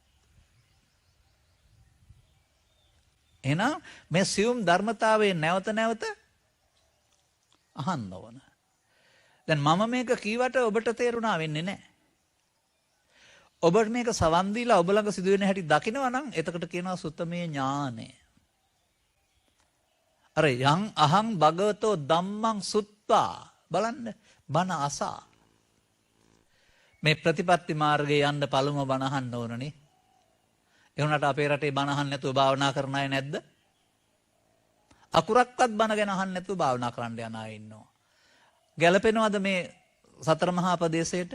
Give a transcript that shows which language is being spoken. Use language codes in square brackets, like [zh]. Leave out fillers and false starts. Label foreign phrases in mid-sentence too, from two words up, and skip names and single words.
[si] එහෙනම් මේ සියුම් ධර්මතාවයේ නැවත නැවත අහන්න ඕන. දැන් මම මේක කීවට ඔබට තේරුණා වෙන්නේ නැහැ. ඔබට මේක සවන් දීලා ඔබ ළඟ සිදුවෙන හැටි දකිනවා නම් එතකොට කියනවා සුත්තමේ ඥානය. අර [pi] යං අහං භගවතෝ ධම්මං සුත්වා [si] බලන්න බණ අසා. මේ ප්‍රතිපත්ති මාර්ගයේ යන්න පළමුව බණ අහන්න ඕනනේ. ඒ වුණාට අපේ රටේ බණ අහන්න නැතුව භාවනා කරන අය නැද්ද? අකුරක්වත් බණ ගැන අහන්න නැතුව භාවනා කරන්න යන අය ඉන්නවා. ගැළපෙනවද මේ සතර මහා ප්‍රදේශයට?